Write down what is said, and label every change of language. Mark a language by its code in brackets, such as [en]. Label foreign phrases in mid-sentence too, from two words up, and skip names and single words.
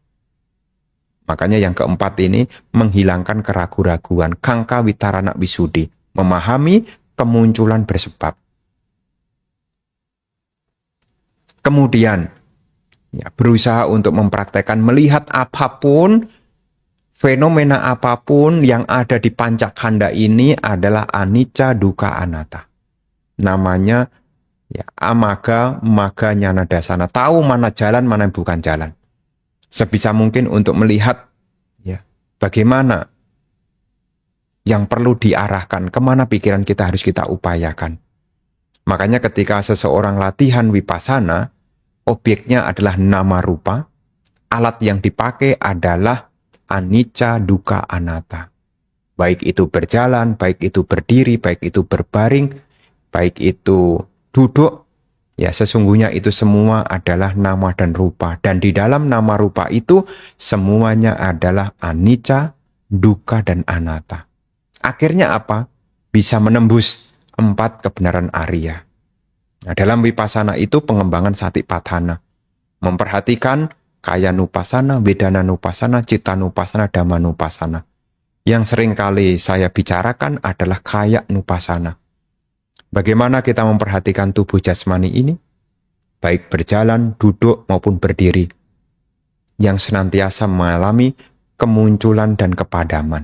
[id] Makanya yang keempat ini menghilangkan keraguan-raguan, [pi] kangka witarana wisudi, [id] memahami kemunculan bersebab. Kemudian, ya, berusaha untuk mempraktekkan melihat apapun, fenomena apapun yang ada di pancakhanda ini adalah [pi] anicca, dukkha, anatta. [id] Namanya ya, [pi] amaga, maga, nyana dasana. [id] Tahu mana jalan, mana bukan jalan. Sebisa mungkin untuk melihat ya, bagaimana yang perlu diarahkan, kemana pikiran kita harus kita upayakan. Makanya ketika seseorang latihan vipassana, objeknya adalah [pi] nama rupa, [id] alat yang dipakai adalah [pi] anicca, dukkha, anatta. [id] Baik itu berjalan, baik itu berdiri, baik itu berbaring, baik itu duduk, ya sesungguhnya itu semua adalah nama dan rupa. Dan di dalam nama rupa itu semuanya adalah [pi] anicca, dukkha, [id] dan anatta. Akhirnya apa? Bisa menembus 4 kebenaran Arya. Nah, dalam vipassana itu pengembangan satipatthana. [pi] Memperhatikan kaya nupassana, wedana nupassana, citta nupassana, dhamma nupassana. [id] Yang sering kali saya bicarakan adalah [pi] kaya nupassana. [id] Bagaimana kita memperhatikan tubuh jasmani ini? Baik berjalan, duduk, maupun berdiri. Yang senantiasa mengalami kemunculan dan kepadaman.